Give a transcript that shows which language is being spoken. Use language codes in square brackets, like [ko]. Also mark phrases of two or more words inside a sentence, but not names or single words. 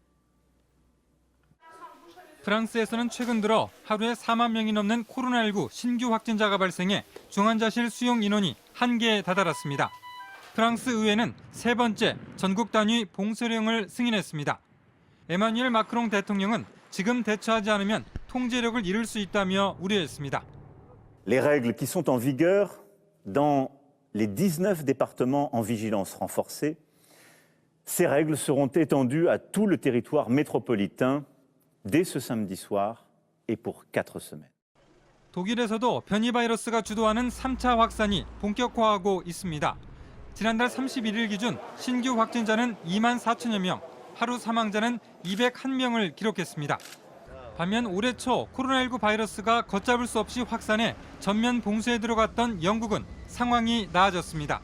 [ko] 프랑스에서는 최근 들어 하루에 4만 명이 넘는 코로나19 신규 확진자가 발생해 중환자실 수용 인원이 한계에 다다랐습니다. 프랑스 의회는 세 번째 전국 단위 봉쇄령을 승인했습니다. 에마뉴엘 마크롱 대통령은 지금 대처하지 않으면 통제력을 잃을 수 있다며 우려했습니다. [fr] Les règles qui sont en vigueur dans les 19 départements en vigilance renforcée, ces règles seront étendues à tout le territoire métropolitain dès ce samedi soir et pour 4 semaines. [ko] 독일에서도 변이 바이러스가 주도하는 3차 확산이 본격화하고 있습니다. 지난달 31일 기준 신규 확진자는 2만 4천여 명, 하루 사망자는 201명을 기록했습니다. 반면 올해 초 코로나19 바이러스가 걷잡을 수 없이 확산해 전면 봉쇄에 들어갔던 영국은 상황이 나아졌습니다.